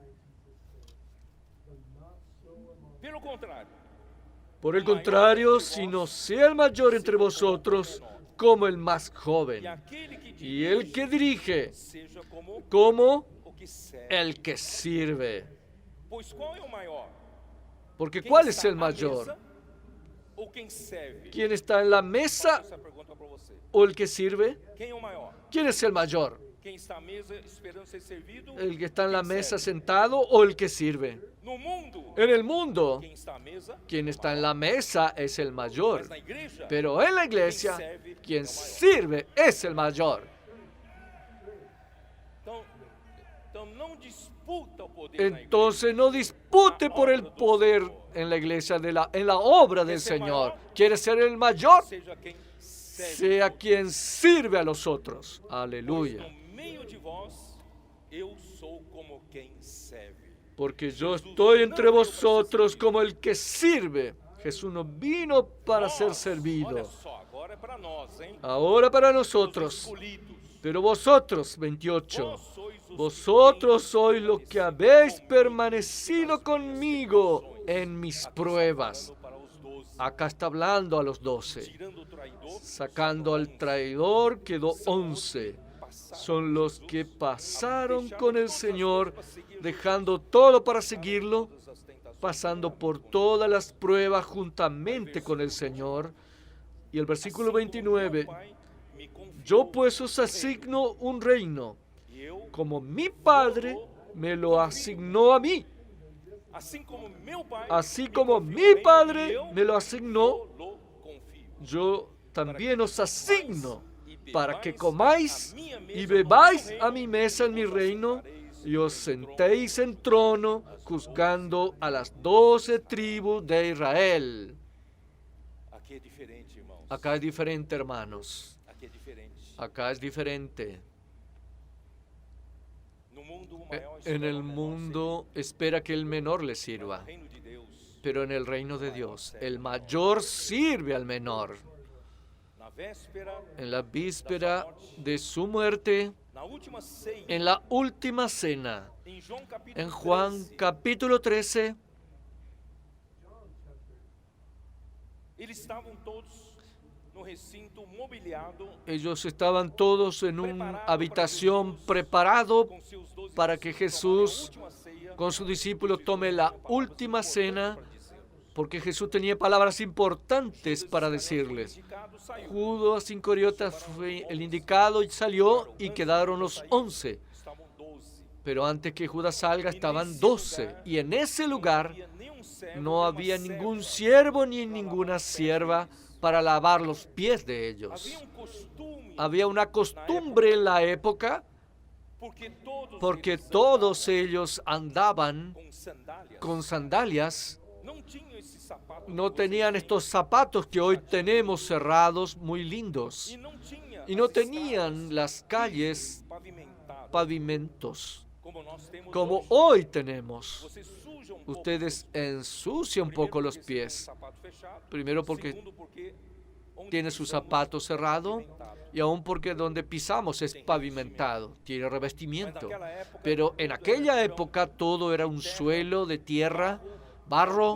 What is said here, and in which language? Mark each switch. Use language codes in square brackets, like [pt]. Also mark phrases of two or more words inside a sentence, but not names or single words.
[es] Por el contrario, sino sea el mayor entre vosotros como el más joven, y el que dirige como el que sirve. Porque ¿cuál es el mayor? ¿Quién está en la mesa o el que sirve? ¿Quién es el mayor? [pt] Quem está à mesa esperando ser servido? [es] ¿El que está en la [pt] Quem mesa serve? [es] sentado o el que sirve? [pt] No mundo, [es] En el mundo, [pt] quem está à mesa, [es] quien está en la mesa es el mayor. [pt] mas na igreja, [es] Pero en la iglesia, quien sirve es el mayor. [pt] então não disputa o poder na igreja. [es] Entonces no dispute por el poder en la iglesia, en la obra del Señor. Quiere ser el mayor, [pt] Seja quem serve. [es] sea quien sirve a los otros. [pt] Pois [es] Aleluya. [pt] no meio de vós, eu sou como quem serve. [es] Porque yo estoy entre vosotros como el que sirve. Jesús no vino para ser [pt] Olha [es] servido. [pt] só, agora é para nós, hein? [es] Ahora para [pt] Os [es] nosotros. [pt] escolhidos. [es] Pero vosotros, 28, [pt] Vós sois os que [es] vosotros [pt] têm [es] sois los que habéis permanecido conmigo en mis pruebas. [pt] falando para os 12, [es] Acá está hablando a los 12. [pt] tirando o traidor, [es] Sacando al traidor quedó 11. Son los que pasaron con el Señor, dejando todo para seguirlo, [pt] todas as tentações. [es] pasando por todas las pruebas juntamente con el Señor. Y el versículo 29, [pt] Pai me confiou, [es] yo pues os asigno un reino, [pt] e eu, [es] como mi Padre me lo asignó a mí, [pt] assim como meu Pai, [es] así [pt] me [es] como [pt] confiou [es] mi [pt] bem, [es] Padre [pt] e eu [es] me lo asignó, [pt] lo confio. [es] yo también os asigno, para que comáis y bebáis a mi mesa en mi reino, y os sentéis en trono, juzgando a las 12 tribus de Israel. [pt] Aqui é diferente, irmãos. [es] Acá es diferente, hermanos. [pt] Aqui é diferente. [es] Acá es diferente. [pt] No mundo, o [es] En [pt] maior espera [es] el [pt] o menor [es] mundo espera que el menor le [pt] servir. [es] sirva, [pt] No reino de Deus, [es] pero en el reino de Dios el mayor sirve al menor. [pt] na véspera, [es] En la víspera de su muerte, [pt] na última ceia, [es] en la última cena, [pt] em João capítulo [es] en Juan [pt] 13, [es] capítulo 13, [pt] eles estavam todos no recinto mobiliado [es] ellos estaban todos en una habitación preparado [pt] com seus 12 [es] para que [pt] discípulos [es] Jesús [pt] tomar a última ceia, [es] con su discípulo tome la última cena, [pt] para dizer. [es] porque Jesús tenía palabras importantes para decirles. [pt] Indicado, saiu. [es] Judas Iscariote fue el indicado y salió y quedaron los 11. [pt] Estavam 12. [es] Pero antes que Judas salga estaban 12. Y en ese lugar [pt] Havia nenhum servo, [es] no [pt] nenhuma [es] había [pt] serva. [es] ningún siervo ni ninguna sierva para lavar los pies de ellos. [pt] Havia costume, [es] Había una costumbre en la época porque [pt] eles [es] todos ellos andaban [pt] com sandálias. [es] con sandalias. [pt] Não tinham esse sapato que [es] No [pt] vocês [es] tenían [pt] têm. [es] estos zapatos que hoy tenemos cerrados muy lindos. [pt] E não tinha [es] Y no [pt] as [es] tenían [pt] estradas [es] las calles [pt] pavimentadas, [es] pavimentos [pt] como nós temos [es] como [pt] hoje. [es] hoy tenemos. [pt] Você suja pouco [es] Ustedes ensucian un [pt] Primeiro, [es] poco los [pt] porque você tem [es] pies. [pt] sapato fechado. [es] Primero porque [pt] Segundo, porque onde [es] tiene su [pt] pisamos [es] zapato [pt] é [es] cerrado [pt] pavimentado. [es] y aún porque donde pisamos es pavimentado, tiene [pt] Mas [es] revestimiento. [pt] naquela época, [es] Pero en [pt] tudo [es] aquella [pt] era [es] época todo era un suelo de tierra, barro.